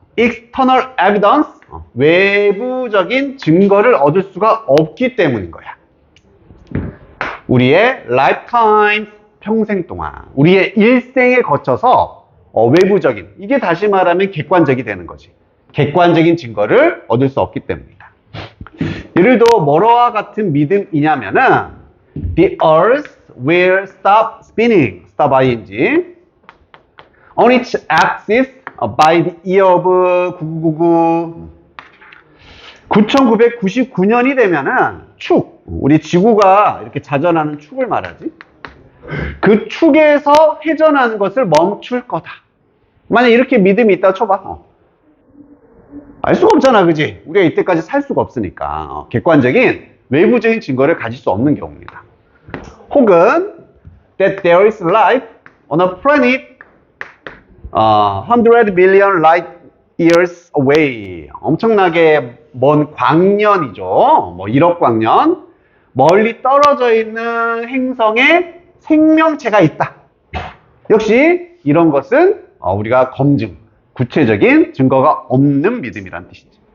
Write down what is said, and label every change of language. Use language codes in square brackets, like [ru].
[ko] external evidence, 외부적인 증거를 얻을 수가 없기 때문인 거야. 우리의 lifetime, 평생 동안, 우리의 일생에 거쳐서 외부적인, 이게 다시 말하면 객관적이 되는 거지. 객관적인 증거를 얻을 수 없기 때문이다. 예를 들어 뭐와 같은 믿음이냐면은 [en] The earth will stop spinning, stop ing, on its axis by the year of 9999. [ko] 9999년이 되면은 축, 우리 지구가 이렇게 자전하는 축을 말하지. 그 축에서 회전하는 것을 멈출 거다. 만약 이렇게 믿음이 있다 쳐봐. 알 수가 없잖아, 그지? 우리가 이때까지 살 수가 없으니까. 객관적인 외부적인 증거를 가질 수 없는 경우입니다. 혹은 [en] that there is life on a planet 100 million light years away. [ko] 엄청나게 먼 광년이죠. 뭐 1억 광년. 멀리 떨어져 있는 행성에 생명체가 있다. 역시 이런 것은 우리가 검증, 구체적인 증거가 없는 믿음이란 뜻이죠.